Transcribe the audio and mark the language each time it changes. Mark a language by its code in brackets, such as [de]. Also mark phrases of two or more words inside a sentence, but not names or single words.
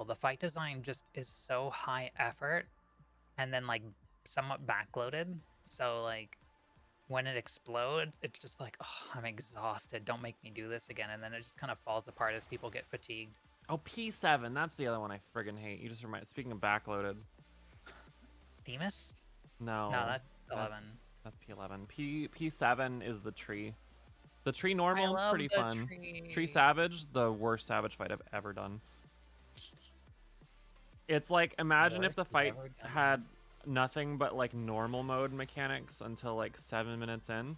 [en] The fight design just is so high effort and then like somewhat backloaded. So like when it explodes, it's just like, oh, I'm exhausted. Don't make me do this again. And then it just kind of falls apart as people get fatigued. Oh, P7. That's the other one I friggin' hate. You just remind. Speaking of backloaded. Themis? No. No, that's 11. That's P11. P7 is the tree. The tree I normal, love pretty the fun. Tree Savage, the worst Savage fight I've ever done. It's like, imagine if Worst the you've fight ever done. had nothing but like normal mode mechanics until like 7 minutes in.